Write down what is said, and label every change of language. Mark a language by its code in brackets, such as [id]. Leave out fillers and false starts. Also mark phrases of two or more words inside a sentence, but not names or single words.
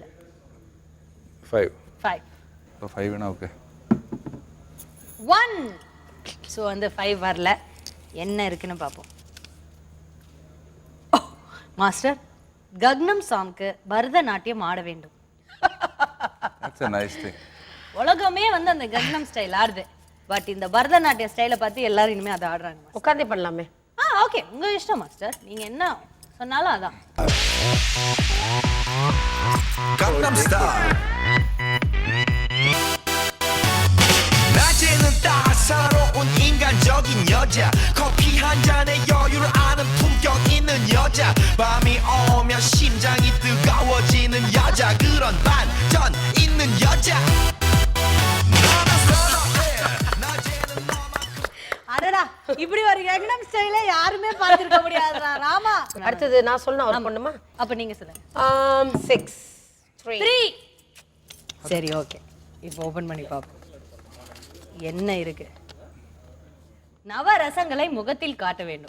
[ta] 5. 5. இப்போ 5 ஓகே. 1. ஸோ வந்து 5 வரல, என்ன இருக்குன்னு பார்ப்போம். மாஸ்டர், கக்னம் சாங்க்கு பரதநாட்டியம் ஆட வேண்டும். [en] That's a nice thing. [ta] உலகமே வந்து அந்த கக்னம் ஸ்டைல் ஆடுது, பட் இந்த பரதநாட்டிய ஸ்டைலை பார்த்து எல்லாரும் இனிமே அதை ஆடுறாங்க. உட்காந்தே பண்ணலாமே. ஓகே, உங்க இஷ்டம் மாஸ்டர், நீங்க என்ன சொன்னாலும் அதான். Gangnam Style. [ko] 낮에는 따사로운 인간적인 여자, 커피 한 잔에 여유를 아는 품격 있는 여자, 밤이 오면 심장이 뜨거워지는 여자, 그런 반전 있는 여자. 너는 선호해. 낮에는 너만큼. [ta] அடடா, இப்படி ஒரு கக்னம் ஸ்டைலை யாருமே பார்த்திருக்க முடியாதுடா ராமா. அடுத்தது நான் சொல்லணும், அவர் பண்ணுமா? அப்ப நீங்க சொல்லுங்க. 6 3. சரி ஓகே, இப்போ ஓபன் பண்ணி பாப்போம் என்ன இருக்கு. நவரசங்களை முகத்தில் காட்ட வேண்டும்.